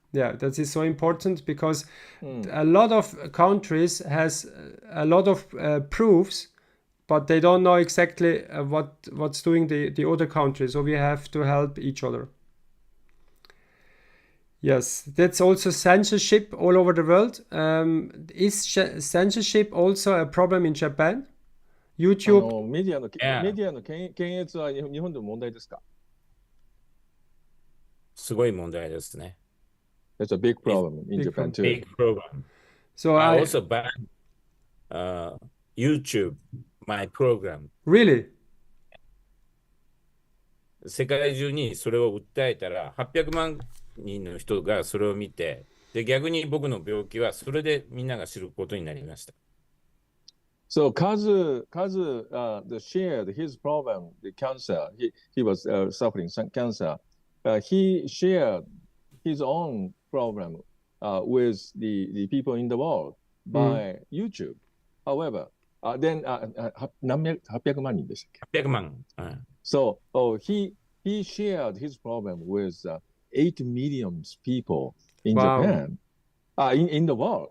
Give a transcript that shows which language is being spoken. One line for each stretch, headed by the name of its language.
English: Yeah, that is so important, because a lot of countries has a lot of proofs, but they don't know exactly what's doing the other countries. So we have to help each other. Yes, that's also censorship all over the world. Is censorship also a problem in Japan? YouTube?
Japanese: メディアの検閲は日本でも問題ですか？すごい問題ですね。
English: It's a big problem in Japan too. Big problem. So I also banned YouTube, my program. Really?
Japanese: 世界中にそれを訴えたら800万人の人がそれを見て、で逆に僕の病気はそれでみんなが知ることになりました。
English: So Kazu shared his problem, the cancer. He was suffering some cancer. He shared his own problem with the people in the world by YouTube. However, then
Japanese: 800万人でしたっけ？ 800万。
English: So he shared his problem with 8 million people in Japan. In the world.